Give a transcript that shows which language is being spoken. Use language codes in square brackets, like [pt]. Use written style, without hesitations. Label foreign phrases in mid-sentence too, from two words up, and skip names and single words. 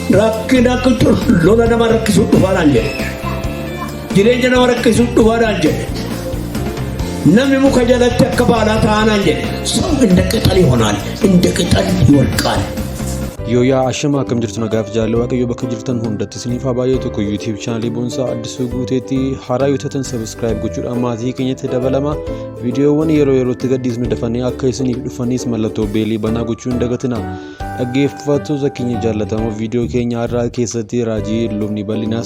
[om] rakkina kutu lola nama rakkisuu dhufaadhaan jedhe jireenya nama rakkisuu dhufaadhaan jedhe namni muka jalatti akka baalaa ta'anaan jedhe [am] ሰው እንደ ቅጠል ይሆናል እንደ ቅጠል ይወድቃል [om] Yooyaa ashama akkam jirtu nagaaf jaalala waaqayyo bakka jirtan hundatti isiniif haa baay'atu ku YouTube channel boonsaa addisuu guuteetti haaraa yoo taatan subscribe gochuudhaan maatii keenyatti dabalama viidiyoowwan yerootti gadhiisnu dafanii akka isiniif dhufanis mallattoo beelii banaa gochuun dagatina dhaggeeffattoota keenya jaallatamoo viidiyoo keenya har'aa keessatti raajii lubni bal'inaas